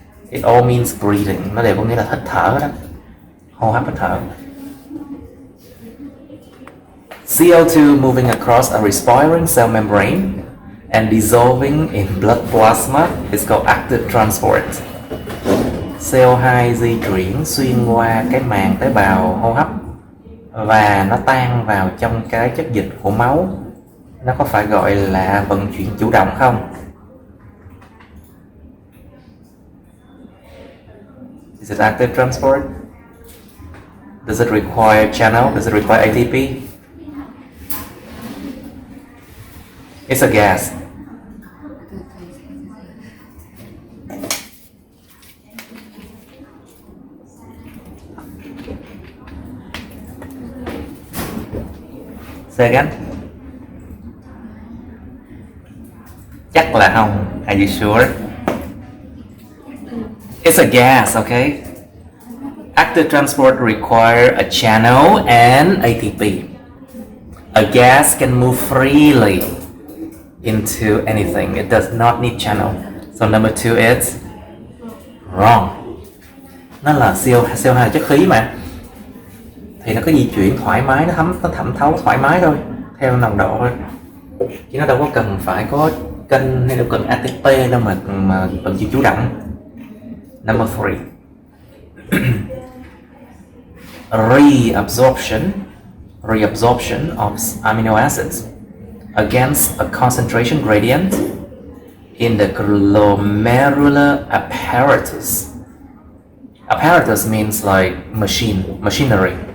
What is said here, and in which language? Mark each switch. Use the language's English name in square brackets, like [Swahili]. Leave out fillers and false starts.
[English] It all means breathing. [Vietnamese] Nó đều có nghĩa là hít thở đó. Hô hấp, hít thở. [English] CO2 moving across a respiring cell membrane and dissolving in blood plasma is called active transport. [Vietnamese] CO2 di chuyển xuyên qua cái màng tế bào hô hấp và nó tan vào trong cái chất dịch của máu. Nó có phải gọi là vận chuyển chủ động không? [English] Is it active transport? Does it require channel? Does it require ATP? It's a gas. Say again. [Vietnamese] Chắc là không. [English] Are you sure? It's a gas, okay? Active transport require a channel and ATP. A gas can move freely into anything. It does not need channel. So number 2 is wrong. [Vietnamese] Nó là CO2 là chất khí mà, thì nó có di chuyển thoải mái, nó thẩm thấu thoải mái thôi, theo nồng độ thôi, chứ nó đâu có cần phải có kênh hay đâu cần ATP đâu mà vận chuyển chủ động. [English] Number 3. Reabsorption of amino acids against a concentration gradient in the glomerular apparatus. Apparatus means like machinery.